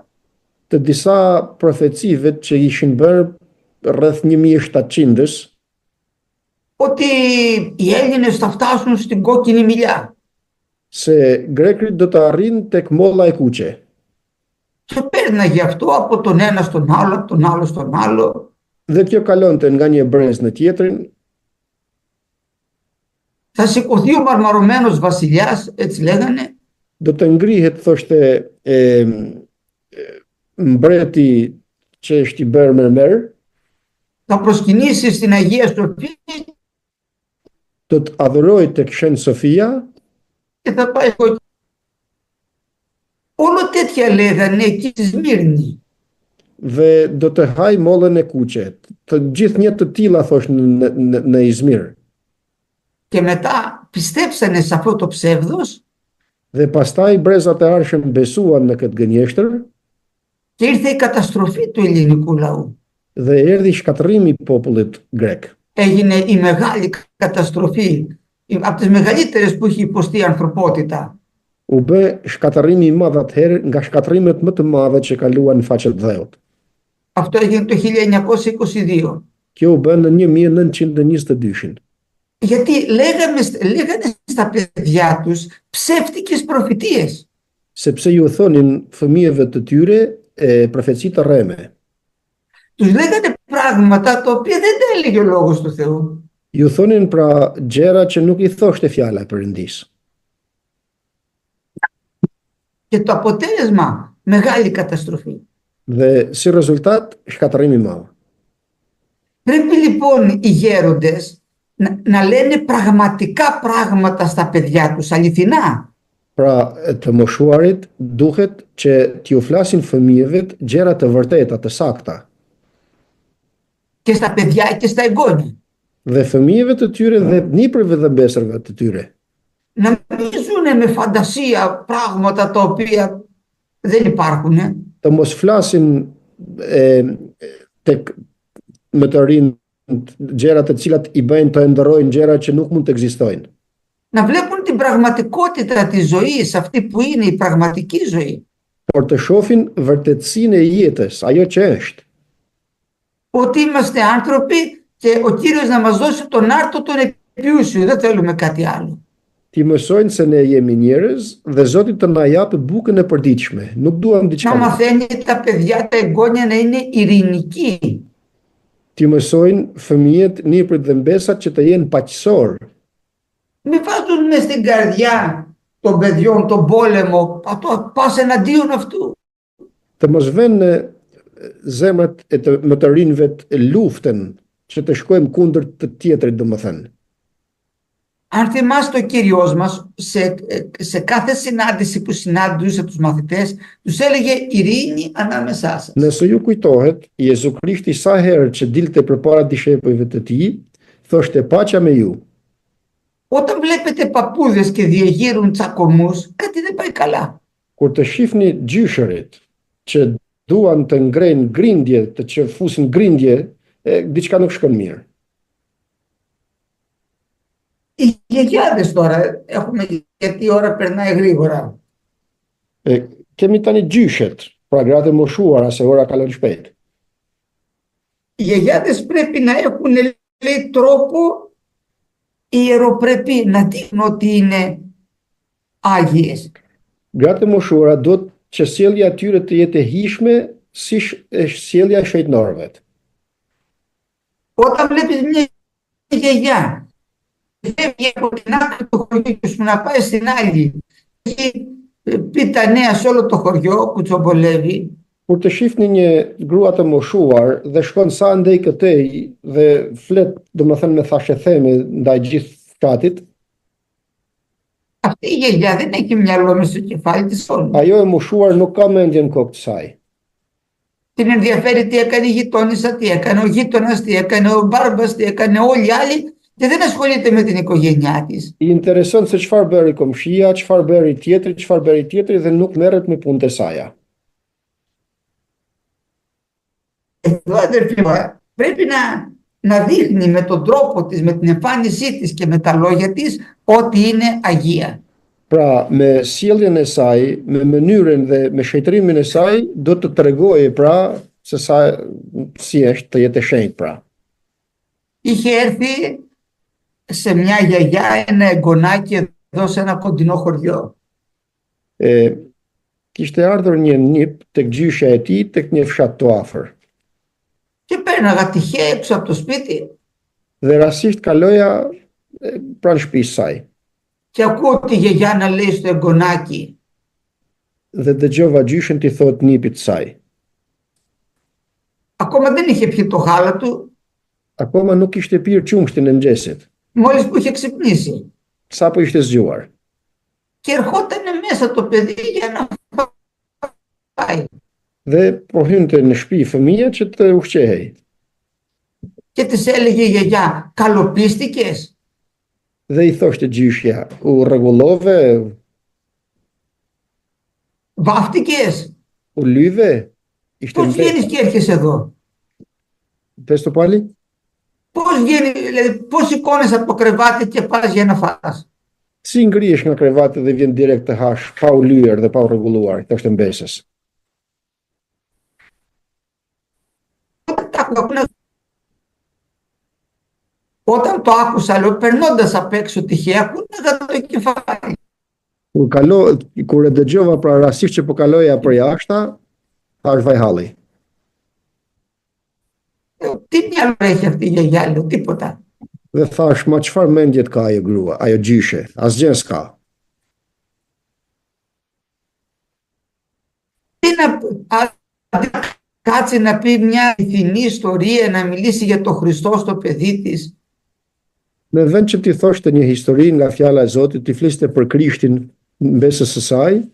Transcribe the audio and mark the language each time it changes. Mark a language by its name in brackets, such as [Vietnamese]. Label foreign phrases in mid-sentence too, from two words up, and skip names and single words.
[Albanian] të disa profecive që ishin bërë rreth 1700-ës, [Greek] ότι οι Έλληνες θα φτάσουν στην κόκκινη μιλιά. [Albanian] se grekrit do të arrin tek molla e kuqe. [Greek] Και πέρναγε αυτό από τον ένα στον άλλο, από τον άλλο στον άλλο. [Albanian] Dhe kjo kalonte nga një brez në tjetrin. [Greek] Θα σηκωθεί ο μαρμαρωμένος βασιλιάς, έτσι λέγανε. [Albanian] Do të ngrihet, thoshte, mbreti që është i bërë mermer. [Greek] Θα προσκυνήσει στην Αγία Σοφία. [Albanian] Do të adhurojë tek Shën Sofia. [Greek] Και θα πάει. Όλο τέτοια λέγανε εκεί στη Σμύρνη. [Albanian] Dhe do të haj mollën e kuqe. Të gjithë një të tilla thosh në Izmir. [Greek] Και μετά πιστέψανε σε αυτό το ψεύδος. [Albanian] Dhe pastaj brezat e arshëm besuan në këtë gënjeshtër. [Greek] Και ήρθε η καταστροφή του ελληνικού λαού. [Albanian] Dhe erdhi shkatërrimi i popullit grek. [Greek] Έγινε η μεγάλη καταστροφή, από τις μεγαλύτερες που έχει υποστεί η ανθρωπότητα. [Albanian] U bë shkatërrimi i madh atëherë nga shkatërimet më të mëdha që kaluan në faqet dheut. [Greek] Αυτό έγινε το 1922. [Albanian] Kjo u bë në 1922-shin. [Greek] Γιατί λέγανε στα παιδιά τους ψεύτικες προφητείες. [Albanian] Sepse ju thonin fëmijëve të tyre profeci të rreme. [Greek] Τους λέγανε πράγματα τα οποία δεν τα έλεγε ο λόγος του Θεού. [Albanian] Ju thonin pra gjëra që nuk i thoshte fjala e Perëndisë. [Greek] Και το αποτέλεσμα, μεγάλη καταστροφή. [Albanian] Dhe si rezultat, shkatërrimi i madh. [Greek] Πρέπει λοιπόν οι γέροντες να λένε πραγματικά πράγματα στα παιδιά τους, αληθινά. [Albanian] Pra, të moshuarit duhet që t'ju flasin fëmijëve gjëra të vërteta, të sakta. [Greek] Και στα παιδιά και στα εγγόνια. [Albanian] Dhe fëmijëve të tyre dhe nipërve dhe besërve të tyre. [Greek] Να μην ζουν με φαντασία πράγματα τα οποία δεν υπάρχουν. [Albanian] Të mos flasin tek më të rinë gjëra të cilat i bëjnë të ndërrojnë gjëra që nuk mund të ekzistojnë. [Greek] Να βλέπουν την πραγματικότητα της ζωής, αυτή που είναι η πραγματική ζωή. [Albanian] Por të shohin vërtetësinë e jetës, ajo që është. [Greek] Ότι είμαστε άνθρωποι και ο Κύριος να μας δώσει τον άρτο τον επιούσιο, δεν θέλουμε κάτι άλλο. [Albanian] Ti mësojnë se ne jemi njerëz dhe Zoti të na japë bukën e përditshme. Nuk duam diçka. [Greek] Να μαθαίνει τα παιδιά, τα εγγόνια να είναι ειρηνικοί. [Albanian] Ti mësojnë fëmijët, nipërit dhe mbesat që të jenë paqësor. [Greek] Μην βάζουν μες στην καρδιά των παιδιών τον πόλεμο, πας εναντίον αυτού. [Albanian] Të mos vënë në zemrat e më të rinjve luftën që të shkojmë kundër të tjetrit, domethënë. [Greek] Αν θυμάστε ο Κύριος μας σε κάθε συνάντηση που συνάντησε τους μαθητές, τους έλεγε ειρήνη ανάμεσά σας. [Albanian] Nëse ju kujtohet, Jezu Krishti sa herë që dilte përpara dishepujve të tij, thoshte paqja me ju. [Greek] Όταν βλέπετε παππούδες και διεγείρουν τσακωμούς, κάτι δεν πάει καλά. [Albanian] Kur të shihni gjyshërit që duan të ngrejnë grindje, që fusin grindje, diçka nuk shkon mirë. [Greek] Οι γιαγιάδες τώρα έχουμε, γιατί η ώρα περνάει γρήγορα. [Albanian] Kemi tani gjyshet, pra gratë e moshuara se ora kalon shpejt. [Greek] Οι γιαγιάδες πρέπει να έχουν, λέει, τρόπο ιεροπρεπή, να δείχνουν ότι είναι άγιες. [Albanian] Gratë e moshuara duhet që sjellja e tyre të jetë e hijshme si sjellja e shejtënorëve. [Greek] Όταν βλέπεις μια γιαγιά φεύγει από την άκρη του χωριού σου να πάει στην άλλη, έχει πει τα νέα σε όλο το χωριό, κουτσομπολεύει. [Albanian] Kur të shihni një grua të moshuar dhe shkon sa ndej këtej dhe flet, domethënë me thashë theme ndaj gjithë fshatit, [Greek] αυτή η γιαγιά δεν έχει μυαλό μες στο κεφάλι της όλου. [Albanian] Ajo e moshuar nuk ka mendje në kokë të saj. [Greek] Την ενδιαφέρει τι έκανε η γειτόνισσα, τι έκανε ο γείτονας, τι έκανε ο μπάρμπας, τι έκανε όλοι οι άλλοι και δεν ασχολείται με την οικογένειά της. [Albanian] I intereson se çfarë bëri komshia, çfarë bëri tjetri dhe nuk merret me punët e saj. [Greek] Εδώ, αδερφοί μου, πρέπει να δείχνει με τον τρόπο της, με την εμφάνισή της και με τα λόγια της ότι είναι αγία. [Albanian] Pra, me sjelljen e saj, me mënyrën dhe me shejtrimin e saj, do të tregojë pra se si është të jetë e shenjtë pra. [Greek] Είχε έρθει σε μια γιαγιά ένα εγγονάκι εδώ σε ένα κοντινό χωριό. [Albanian] Kishte ardhur një nip tek gjyshja e tij tek një fshat të afër. [Greek] Και πέρναγα τυχαία έξω από το σπίτι. [Albanian] Dhe rastisht kaloja pranë shtëpisë saj. [Greek] Και ακούω τη γιαγιά να λέει στο εγγονάκι. [Albanian] Dhe dëgjova gjyshin t'i thot nipit saj. [Greek] Ακόμα δεν είχε πιει το γάλα του. [Albanian] Akoma nuk ishte pirë qumshtin e mëngjesit. [Greek] Μόλις που είχε ξυπνήσει. [Albanian] Sapo ishte zgjuar. [Greek] Και ερχόταν μέσα το παιδί για να φάει. [Albanian] Dhe po hynte në shtëpi fëmia që të ushqehej. [Greek] Και της έλεγε η γιαγιά, καλοπίστηκες? [Albanian] Dhe i thoshte gjyshja, u rregullove? [Greek] Βάφτηκες? [Albanian] U lyve? Ishte [Greek] Πώς βγαίνεις και έρχεσαι εδώ? Πες το πάλι? Πώς βγαίνεις, δηλαδή πώς σηκώνεσαι από το κρεβάτι και πας για να φας? [Albanian] Si ngrihesh nga krevati dhe vjen direkt të hash, pa u lyer dhe pa u rregulluar, thoshte mbesës. [Greek] Όταν το άκουσα, λέω, περνώντας απ' έξω τυχαία, κούναγα το κεφάλι. [Albanian] Kur e dëgjova pra rastisht që po kaloja për jashta, thash vaj halli. [Greek] Τι μυαλό έχει αυτή η γιαγιά, λέω, τίποτα. [Albanian] Dhe thash, ma çfarë mendje ka ajo grua, ajo gjyshe, asgjë s'ka. [Greek] Τι να κάτσει να πει μια αληθινή ιστορία, να μιλήσει για τον Χριστό στο παιδί της. [Albanian] Në vend që ti thoshte një histori nga fjala e Zotit, ti fliste për Krishtin mbesës së saj,